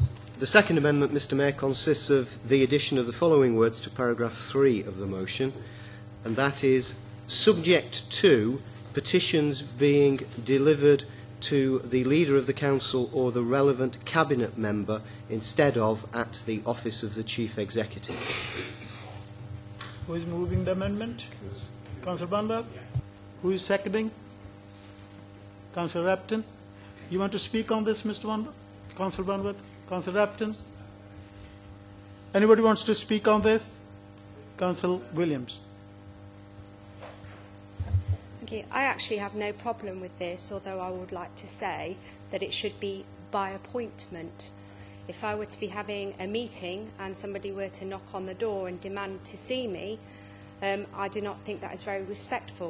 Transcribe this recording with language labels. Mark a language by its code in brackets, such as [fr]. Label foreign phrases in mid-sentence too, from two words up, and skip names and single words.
[en] The second amendment, Mr. Mayor, consists of the addition of the following words to paragraph 3 of the motion, and that is, subject to petitions being delivered to the Leader of the Council or the relevant Cabinet member instead of at the office of the Chief Executive. Who is moving the amendment? Councillor Banwell? Who is seconding? Councillor Rapton? You want to speak on this, Mr. Banwell? Councillor Banwell? Councillor Rapton? Anybody wants to speak on this? Councillor Williams. Thank you. I actually have no problem with this, although I would like to say that it should be by appointment. If I were to be having a meeting and somebody were to knock on the door and demand to see me, I do not think that is very respectful.